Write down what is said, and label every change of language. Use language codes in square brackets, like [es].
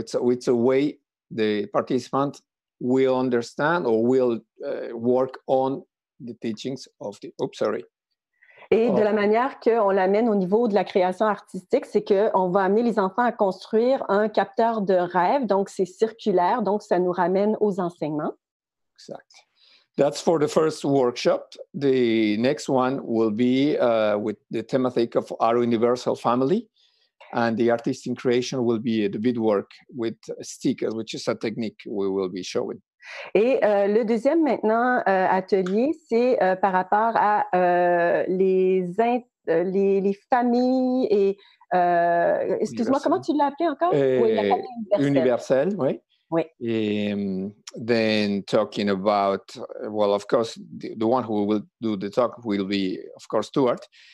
[en] So it's a way the participant will understand or will work on the teachings of the... Oops, sorry. [fr] Et de la manière qu'on l'amène au niveau de la création artistique, c'est qu'on va amener les enfants à construire un capteur de rêve, donc c'est circulaire, donc ça nous ramène aux enseignements. Exact. [en] That's for the first workshop. The next one will be with the thematic of our universal family. And the artistic creation will be the beadwork with stickers, which is a technique we will be showing. [fr] Et le deuxième maintenant atelier, c'est par rapport à les familles et excuse-moi, comment tu l'as appelé encore? Oui, la famille universelle, oui. Oui. [en] Then talking about, well, of course, the one who will do the talk will be, of course, Stuart.